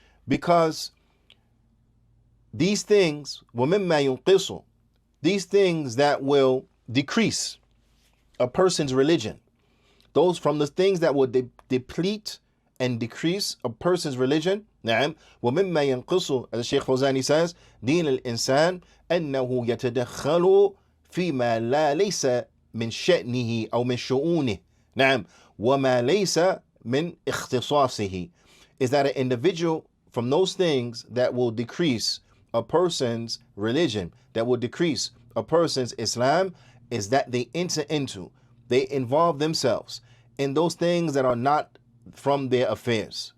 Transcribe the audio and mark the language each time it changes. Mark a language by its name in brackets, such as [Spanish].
[English] Because these things, [Arabic] وَمِمَّا يُنْقِصُ, [English] these things that will decrease a person's religion, those from the things that will deplete and decrease a person's religion. نعم. [Arabic] ومما ينقص, [English] as Sheikh Fawzani says, [Arabic] دين الإنسان أنه يتدخل فيما لا ليس من شأنه أو من شؤونه. نعم. وما ليس من اختصاصه. [English] Is that an individual, from those things that will decrease a person's religion, that will decrease a person's Islam, is that they enter into, they involve themselves in those things that are not from their affairs.